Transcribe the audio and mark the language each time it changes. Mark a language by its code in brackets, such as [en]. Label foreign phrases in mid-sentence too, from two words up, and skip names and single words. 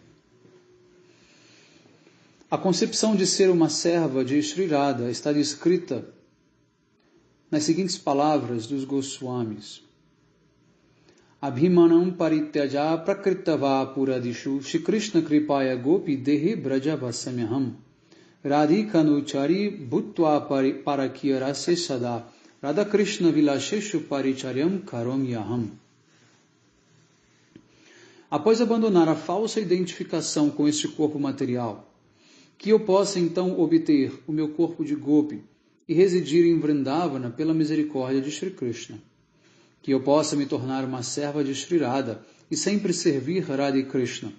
[pt] A concepção de ser uma serva de Sri Radha está descrita nas seguintes palavras dos Goswamis. [sa] अभिमानं परित्यज प्राकृतव पुरादिषु श्री कृष्ण कृपया गोपी देही ब्रज वसाम्यहं राधिकानुचरी भूत्वा पारक्यरसे सदा राधा कृष्ण विलासेषु परिचर्यां करोम्यहम्. [pt] Após abandonar a falsa identificação com este corpo material, que eu possa então obter o meu corpo de Gopi e residir em Vrindavana pela misericórdia de Shri Krishna. Que eu possa me tornar uma serva de Shri Radha e sempre servir Radha Krishna.